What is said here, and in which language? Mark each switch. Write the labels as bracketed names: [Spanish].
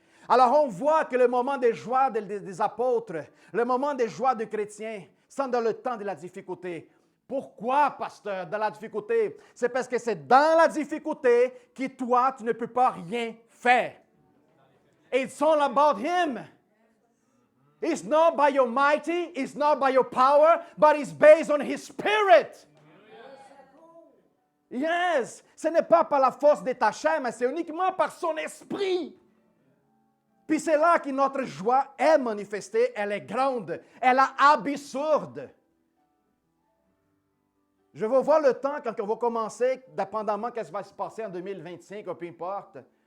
[French] Alors on voit que le moment de joie des apôtres, le moment de joie des chrétiens, sont dans le temps de la difficulté. Pourquoi, pasteur, dans la difficulté? C'est parce que c'est dans la difficulté que toi, tu ne peux pas rien faire. [English] It's all about Him. It's not by your mighty, it's not by your power, but it's based on His Spirit. [French] Yes, ce n'est pas par la force de ta chair, mais c'est uniquement par son esprit. Puis c'est là que notre joie est manifestée, elle est grande, elle est absurde. Je vais voir le temps quand on va commencer, dépendamment de ce qui va se passer en 2025, ou peu importe.